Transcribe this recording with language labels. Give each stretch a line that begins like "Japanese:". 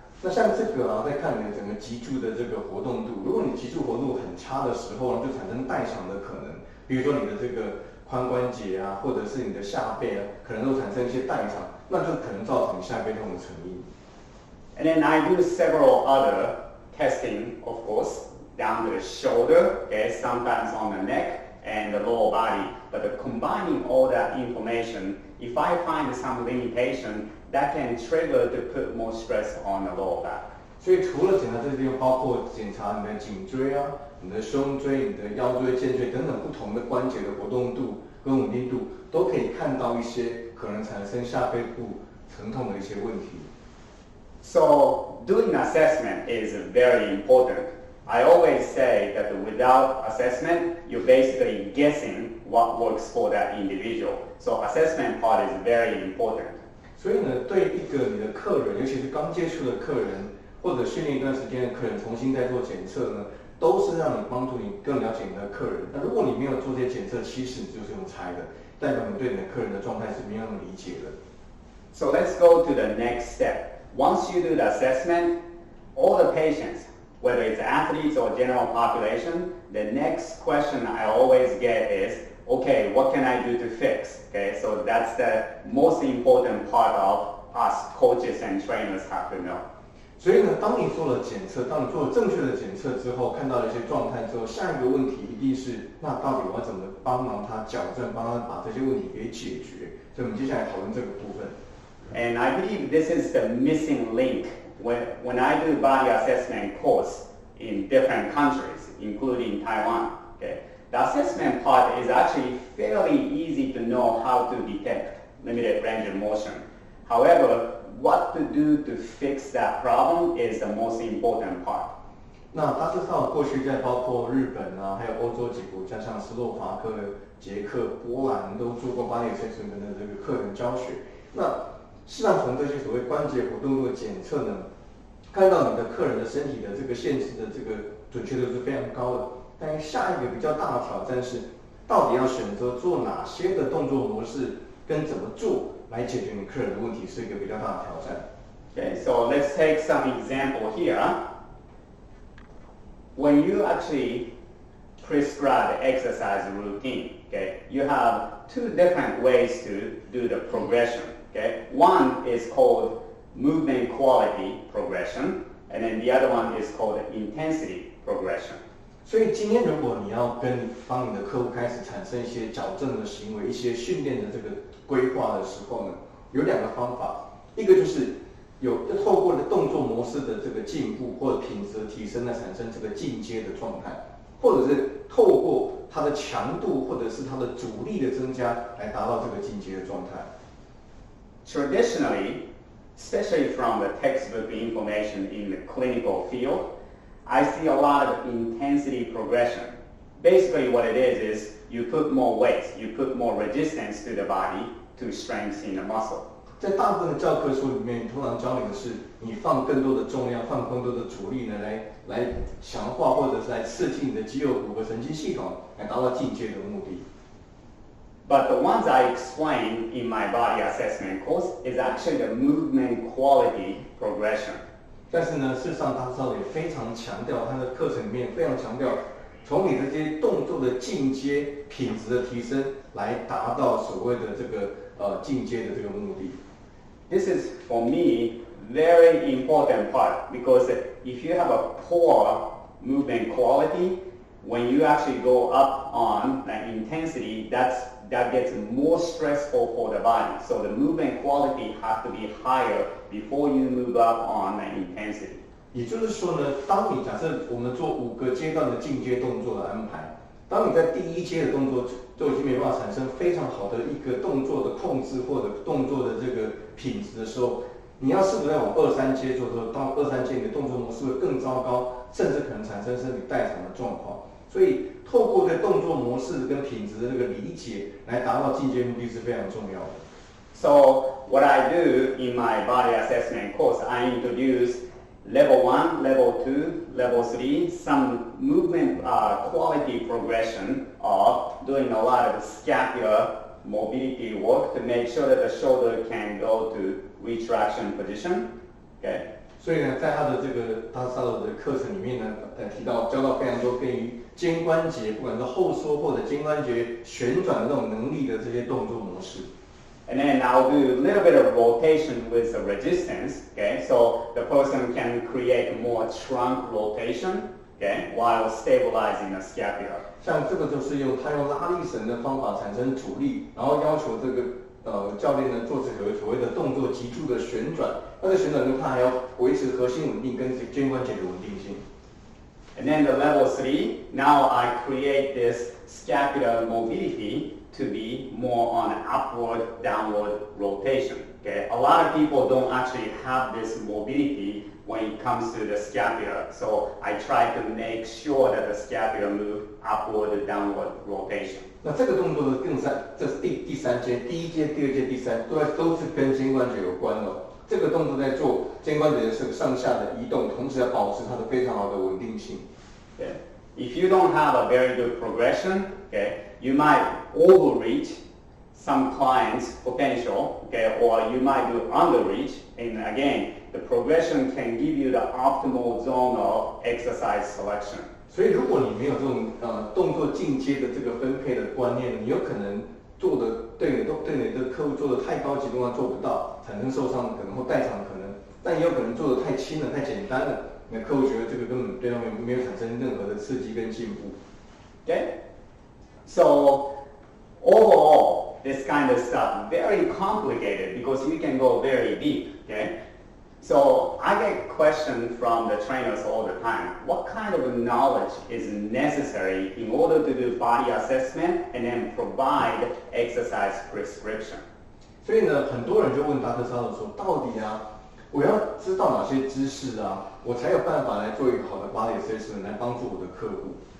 Chinese: 那像这个啊，在看你的整个脊柱的这个活动度，如果你脊柱活动度很差的时候呢，就产生代偿的可能。比如说你的这个髋关节啊，或者是你的下背啊，可能都产生一些代偿，那就可能造成下背痛的成因。
English: And then I do several other testing, of course, down to the shoulder, okay, sometimes on the neck and the lower body. But combining all that information, if I find some limitation, that can trigger to put more stress on the lower back.
Chinese: 所以除了检查这些地方，包括检查你的颈椎啊、你的胸椎、你的腰椎、肩椎等等不同的关节的活动度跟稳定度，都可以看到一些可能产生下背部疼痛的一些问题。
English: So doing assessment is very important. I always say that without assessment, you're basically guessing what works for that individual. So assessment part is very important.
Chinese: 所以呢，对一个你的客人，尤其是刚接触的客人，或者训练一段时间的客人，重新再做检测呢，都是让你帮助你更了解你的客人。那如果你没有做这些检测，其实你就是用猜的，代表你对你的客人的状态是没有那么理解的。
English: So let's go to the next step. Once you do the assessment, all the patients, whether it's athletes or general population, the next question I always get is, okay, what can I do to fix? Okay, so that's the most important part of us coaches and trainers have to know.
Chinese: 所以呢，当你做了检测，当你做了正确的检测之后，看到了一些状态之后，下一个问题一定是，那到底我要怎么帮忙他矫正，帮他把这些问题给解决？所以我们接下来讨论这个部分。
English: And I believe this is the missing link when I do body assessment course in different countries, including Taiwan. Okay, the assessment part is actually fairly easy to know how to detect limited range of motion. However, what to do to fix that problem is the most important part.
Chinese: 那大致上过去在包括日本啊，还有欧洲几个国家，像斯洛伐克、捷克、波兰都做过body assessment的这个课程教学。那事实上从这些所谓关节活动度的检测呢，看到你的客人的身体的这个限制的这个准确度是非常高的。但下一个比较大的挑战是，到底要选择做哪些的动作模式，跟怎么做来解决你客人的问题，是一个比较大的挑战。
English: Okay, so let's take some example here. When you actually prescribe the exercise routine, okay, you have two different ways to do the progression. Okay, one is called movement quality progression, and then the other one is called intensity progression.
Chinese: 所以今天如果你要帮你的客户开始产生一些矫正的行为、一些训练的这个规划的时候呢，有两个方法，一个就是透过动作模式的这个进步或者品质的提升来产生这个进阶的状态，或者是透过它的强度或者是它的阻力的增加来达到这个进阶的状态。
English: Traditionally, especially from the textbook information in the clinical field, I see a lot of intensity progression. Basically what it is you put more weight, you put more resistance to the body to strengthen the muscle.
Chinese: 在大部分的教科书里面，通常教你的是你放更多的重量，放更多的阻力呢，来强化或者是来刺激你的肌肉骨和神经系统，来达到进阶的目的。
English: But the ones I explain in my body assessment course is actually the movement quality progression.
Chinese: 但是呢，事实上他也非常强调，他的课程里面非常强调，从你的这些动作的进阶品质的提升，来达到所谓的这个进阶的这个目的。
English: This is for me very important part because if you have a poor movement quality, when you actually go up on the intensity, that gets more stressful for the body. So the movement quality has to be higher before you move up on the intensity.
Chinese: 也就是说呢，当你假设我们做5个阶段的进阶动作的安排，当你在第1阶的动作就已经没办法产生非常好的一个动作的控制或者动作的这个品质的时候，你要是不是要往2、3阶做的时候，到2、3阶你的动作模式会更糟糕，甚至可能产生身体代偿的状况。所以透过对动作模式跟品质的这个理解，来达到进阶目的是非常重要的。
English: So what I do in my body assessment course, I introduce level 1, level 2, level 3, some movement quality progression of doing a lot of scapular mobility work to make sure that the shoulder can go to retraction position. Okay.
Chinese: 所以呢，在他的课程里面呢，教到非常多关于肩关节，不管是后缩或者肩关节旋转的那种能力的这些动作模式。
English: And then I'll do a little bit of rotation with the resistance, okay? So the person can create more trunk rotation, okay, while stabilizing the scapula.
Chinese: 像这个就是他用拉力绳的方法产生阻力，然后要求这个教练呢做这个所谓的动作急速的旋转。那这旋转中，他还要维持核心稳定跟肩关节的稳定性。
English: And then the level 3, now I create this scapular mobility to be more on upward, downward rotation. Okay, a lot of people don't actually have this mobility when it comes to the scapula, so I try to make sure that the scapula move upward, downward rotation.
Chinese: 那这个动作的这是第三阶，第一阶、第二阶、第三都是跟肩关节有关的。这个动作在做肩关节的这个上下的移动，同时要保持它的非常好的稳定性。
English: Okay. If you don't have a very good progression, okay, you might overreach some clients' potential, okay, or you might do underreach. And again, the progression can give you the optimal zone of exercise selection.
Chinese: 所以，如果你没有这种动作进阶的这个分配的观念，你有可能做的对你的客户做的太高级动作做不到，产生受伤可能或代偿可能，但也有可能做的太轻了、太简单了。那客户觉得这个根本对他们没有产生任何的刺激跟进步。
English: Okay? So overall, this kind of stuff very complicated because you can go very deep. Okay? So I get questions from the trainers all the time. What kind of knowledge is necessary in order to do body assessment and then provide exercise prescription?
Chinese: 所以呢，很多人就问达克沙鲁说，到底我要知道哪些知识我才有办法来做一个好的 body assessment 来帮助我的客户。